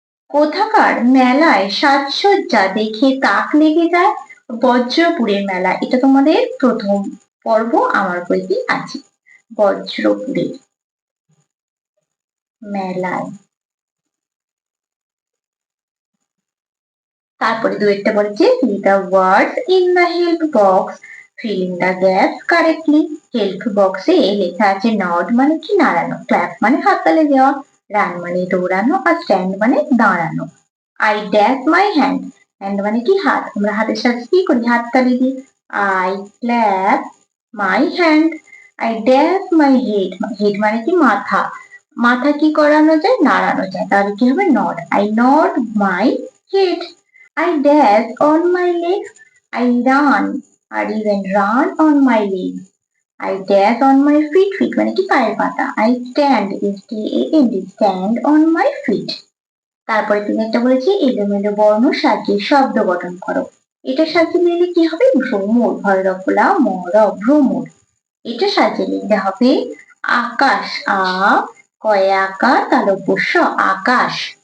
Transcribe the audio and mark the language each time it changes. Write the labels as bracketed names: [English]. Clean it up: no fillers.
[Bangla] কোথাকার মেলায় সাজসজ্জা দেখে তাক লেগে যায়? বজ্রপুরের মেলা। এটা তোমাদের প্রথম পর্ব আমার বইতে আছে, বজ্রপুরের মেলায়। তারপরে দু একটা বলেছে [English] read the words in the help box, fill in the gaps correctly. [Bangla] Help বক্সে লেখা আছে নড মানে কি নাড়ানো, ক্ল্যাপ মানে হাততালি দেওয়া, রান মানে দৌড়ানো, আর স্ট্যান্ড মানে দাঁড়ানো। [English] I dash my hand, [Bangla] hand মানে কি হাত, আমরা হাতের সাথে কি করি? হাততালি দিই। [English] I clap my hand. I dash my head, head [Bangla] মানে কি মাথা, মাথা কি করানো যায়? নাড়ানো যায়, তাহলে কি হবে? Nod. [English] I nod my head. I dash on my legs, I run, or even run on my legs. I dash on my feet, feet [Bangla] মানে কি পায়ের পাতা। [English] I stand, S-T-A-N-D, stand on my feet. [Bangla] তারপরে তুমি একটা বলেছি এলোমেলো বর্ণ সাজিয়ে শব্দ গঠন করো। এটা সাজিয়ে নিলে কি হবে? ভ্রমর, ভৈরবলা মর ভ্রমর। এটা সাজিয়ে নিতে হবে আকাশ, আ কয়ে আকার তালব্য আকাশ।